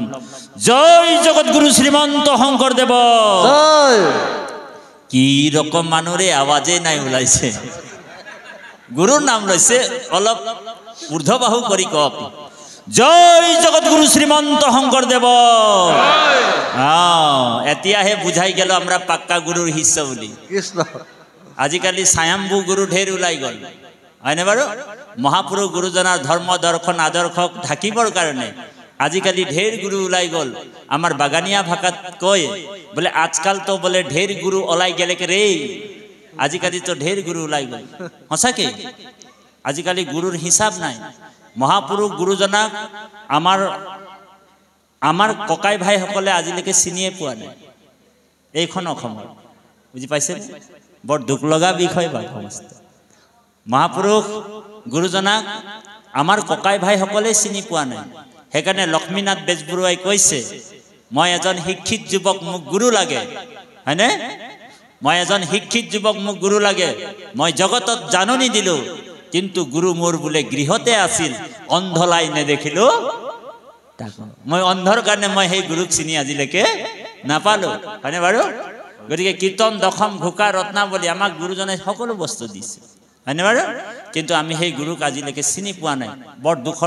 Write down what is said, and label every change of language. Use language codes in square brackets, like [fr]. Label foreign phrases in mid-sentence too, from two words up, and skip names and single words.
[as] জয় জগতগুৰু শ্ৰীমন্ত শংকৰদেৱ জয়। কি ৰকম মানুহৰে আৱাজে নাই ওলাইছে, গুৰুৰ নাম লৈছে, অলপ ঊৰ্ধ্ববাহু কৰি কওক। জয় জগৎগুরু শ্রীমন্ত শংকৰদেৱ এতিয়াহে [bn] বুঝাই গেল আমরা পাক্কা গুরুর শিষ্য [as] বুলি কৃষ্ণ আজিকালি স্বয়ম্ভু গুরু ঢের ওলাই গল হয়নে বাৰু মহাপুৰুষ গুৰুজনাৰ ধৰ্ম দৰ্শন আদৰ্শক ঢাকিবৰ কাৰণে আজিকালি ঢেৰ গুরু ওলাই গল আমার বাগানিয়া ভাষাত কয় [bn] বলে আজকাল তো বলে ঢের গুরু ওলাই গেলে রে [as] আজিকালি তো ঢের গুরু ওলাই গল সঁচাকে আজিকালি গুরুর হিসাব নাই মহাপুৰুষ গুৰুজনাক আমাৰ ককাই ভাইসকলে আজিলৈকে চিনিয়ে পোৱা নাই এইখন অসমৰ বুজি পাইছে বৰ দুখ লগা বিষয় বা সমস্ত মহাপুৰুষ গুৰুজনাক আমাৰ ককাই ভাইসকলে চিনি পোৱা নাই সেইকাৰণে লক্ষ্মীনাথ বেজবৰুৱাই কৈছে মই এজন শিক্ষিত যুৱক মোক গুৰু লাগে হয়নে মই এজন শিক্ষিত যুৱক মোক গুৰু লাগে মই জগতত জাননী দিলো কিন্তু গুরু মোর বলে গৃহতে আসিল অন্ধলাই নেদেখিলো মই অন্ধর কারণে মই সেই গুরুক চিনি আজিলৈকে নাপালো হয়নে বাৰু গতিকে কীর্তন দশম ঘোকা ৰত্নাৱলী আমাক গুৰুজনে সকলো বস্তু দিছে হয়নে বাৰু কিন্তু আমি সেই গুৰুক আজিলৈকে চিনি পোৱা নাই বৰ দুখৰ